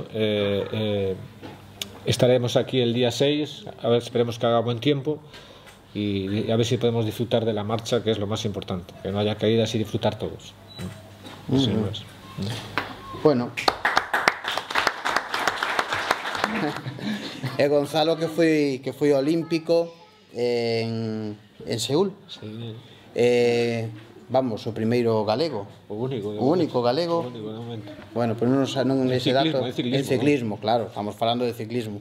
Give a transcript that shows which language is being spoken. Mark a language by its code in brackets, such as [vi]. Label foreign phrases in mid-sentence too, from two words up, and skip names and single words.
[es] Estaremos aquí el día 6, a ver, esperemos que haga buen tiempo y a ver si podemos disfrutar de la marcha, que es lo más importante, que no haya caídas y disfrutar todos. Sí, pues. Bueno, [gl] Gonzalo que foi olímpico en Seúl. Sí. Vamos, o primeiro galego. O único galego. O único, de momento. Bueno, pero non ese dato. En ciclismo, claro, estamos falando de ciclismo.